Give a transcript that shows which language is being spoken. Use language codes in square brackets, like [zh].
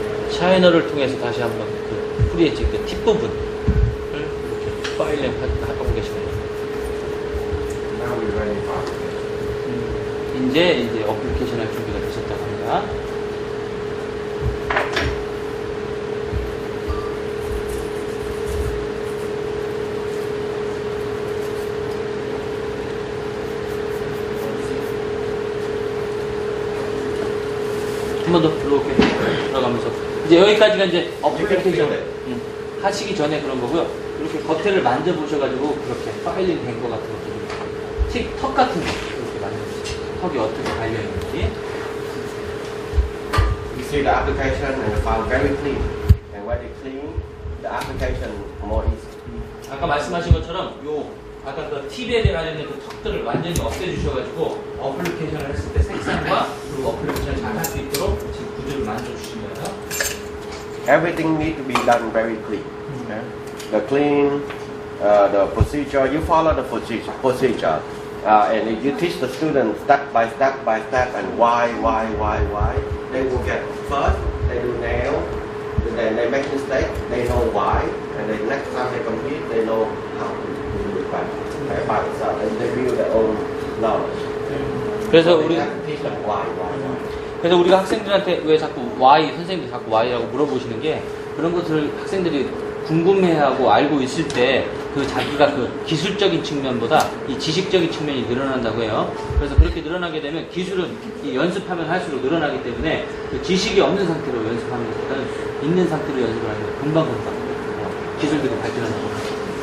[ko] 샤이너를 통해서 다시 한번 그 프리에지 그 팁 부분을 이렇게 파일링 하고 계시네요. [en] Now we're ready for application. [ko] 이제 어플리케이션 할 준비가 되셨다고 합니다. 한 번 더 이렇게 들어가면서 이제 여기까지가 이제 어플리케이션 하시기 전에 그런 거고요. 이렇게 겉에를 만져보셔가지고 그렇게 파일링 된 거 같은 것들 턱 같은 거 이렇게 만져보세요. 턱이 어떻게 달려있는지. [en] You see the application and the file very clean. And when it's clean, the application more easy. [ko] 아까 말씀하신 것처럼 아까 그 팁에 관련된 그 턱들을 완전히 없애주셔가지고 어플리케이션을 했을 때 색상과 그리고 어플리케이션을 잘 할 수 있도록 지금 구조를 만들어주신 거예요. [en] Everything needs to be done very clean. Okay? The clean, the procedure, you follow the procedure. And if you teach the students step by step and why, they will get first, they do nail, then they make mistake, they know why, and then next time they complete, they know how to do it by themselves, and they build their own knowledge. [ko] 그래서 [en] So they [ko] 우리 [en] have to teach them why. [ko] 그래서 우리가 학생들한테 왜 자꾸 why 선생님들이 자꾸 why라고 물어보시는 게 그런 것을 학생들이 궁금해하고 알고 있을 때 그 자기가 그 기술적인 측면보다 이 지식적인 측면이 늘어난다고 해요. 그래서 그렇게 늘어나게 되면 기술은 이 연습하면 할수록 늘어나기 때문에 그 지식이 없는 상태로 연습하는 것보다는 있는 상태로 연습을 하면 금방 기술들이 발전하는 거예요.